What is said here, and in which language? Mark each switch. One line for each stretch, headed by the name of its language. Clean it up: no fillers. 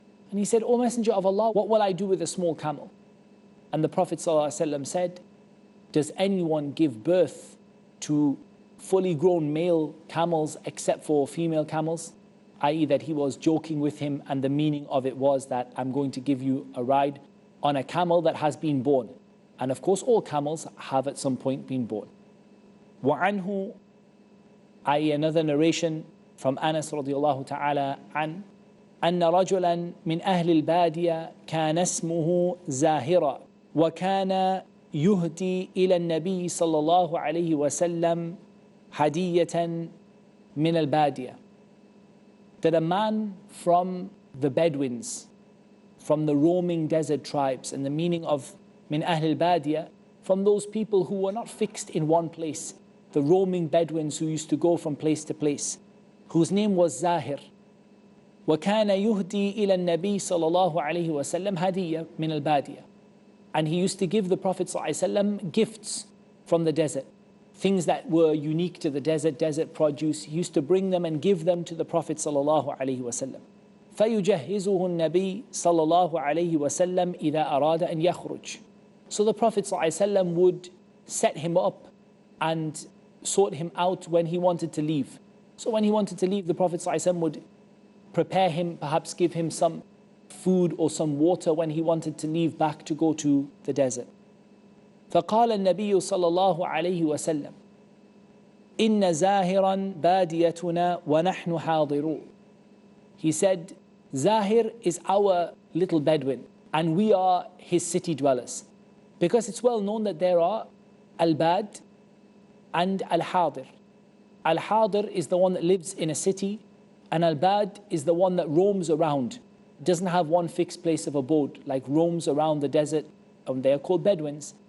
English: And he said, O Messenger of Allah, what will I do with a small camel? And the Prophet ﷺ said, does anyone give birth to fully grown male camels except for female camels? I.e. that he was joking with him, and the meaning of it was that I'm going to give you a ride on a camel that has been born. And of course all camels have at some point been born.
Arabic: وَعَنْهُ,
English: i.e. another narration from Anas radiallahu ta'ala an,
Arabic: أن رجلا من أهل البادية كان اسمه زاهرا وكان يهدي إلى النبي صلى الله عليه وسلم هدية من البادية.
English: That a man from the Bedouins, from the roaming desert tribes, and the meaning of
Arabic: من أهل البادية,
English: from those people who were not fixed in one place, the roaming Bedouins who used to go from place to place, whose name was Zahir.
Arabic: وكان يهدي إلى النبي صلى الله عليه وسلم هدية من البادية.
English: And he used to give the Prophet
Arabic: صلى الله عليه وسلم
English: gifts from the desert, things that were unique to the desert produce. He used to bring them and give them to the Prophet
Arabic: صلى الله عليه وسلم. فيجهزه النبي صلى الله عليه وسلم إذا أراد أن يخرج.
English: So the Prophet
Arabic: صلى الله عليه وسلم
English: would set him up and sort him out when he wanted to leave. So when he wanted to leave, the Prophet
Arabic: صلى الله عليه وسلم
English: would prepare him, perhaps give him some food or some water when he wanted to leave back to go to the desert.
Arabic: فقال النبي صلى الله عليه وسلم إن زاهرا باديتنا ونحن حاضرون.
English: He said, Zahir is our little Bedouin and we are his city dwellers. Because it's well known that there are Al-Bad and Al-Hadir. Al-Hadir is the one that lives in a city, and Al-Bad is the one that roams around, doesn't have one fixed place of abode, like roams around the desert, and they are called Bedouins.